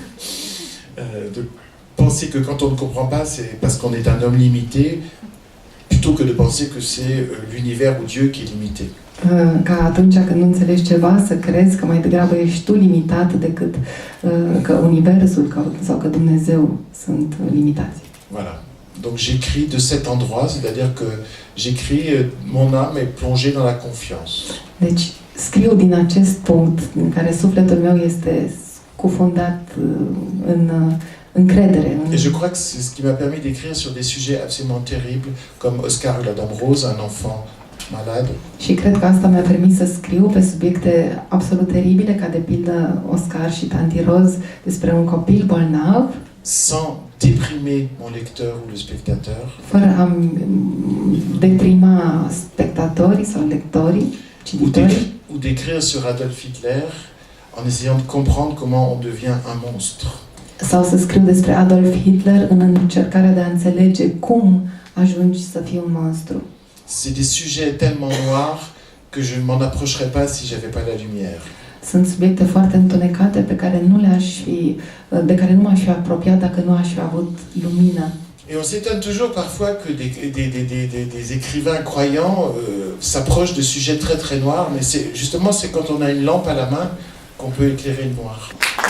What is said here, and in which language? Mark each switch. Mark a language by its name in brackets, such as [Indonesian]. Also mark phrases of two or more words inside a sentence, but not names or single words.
[French] De penser que quand on ne comprend pas, c'est parce qu'on est un homme limité, plutôt plutôt que de penser que c'est l'univers ou Dieu qui est limité. [Romanian] Ca atunci când nu înțelegi ceva să crezi că mai degrabă ești tu limitat decât că universul sau că Dumnezeu sunt limitați. [French] Voilà. Donc j'écris de cet endroit, c'est-à-dire que j'écris, mon âme est plongée dans la confiance. [Romanian] Deci scriu din acest punct în care sufletul meu este scufundat în încredere. [French] Et je crois que c'est ce qui m'a permis d'écrire sur des sujets absolument terribles, comme Oscar et la Dame Rose, un enfant malade. [Romanian] Și cred că asta mi-a permis să scriu pe subiecte absolut teribile, ca de pildă Oscar și Tanti Rose, despre un copil bolnav, [French] sans déprimer mon lecteur ou le spectateur. [Romanian] Fără a deprima spectatorii sau lectorii, cititorii. [French] Ou d'écrire sur Adolf Hitler en essayant de comprendre comment on devient un monstre. [Romanian] Sau să scriu despre Adolf Hitler în încercarea de a înțelege cum ajungi să fii un monstru. [French] C'est des sujets tellement noirs que je ne m'en approcherais pas si j'avais pas la lumière. [Romanian] Sunt subiecte foarte întunecate de care nu m-aș fi apropiat dacă nu aș fi avut lumină. [French] Et on s'étonne toujours parfois que des écrivains croyants s'approchent de sujets très très noirs, mais c'est quand on a une lampe à la main qu'on peut éclairer le noir.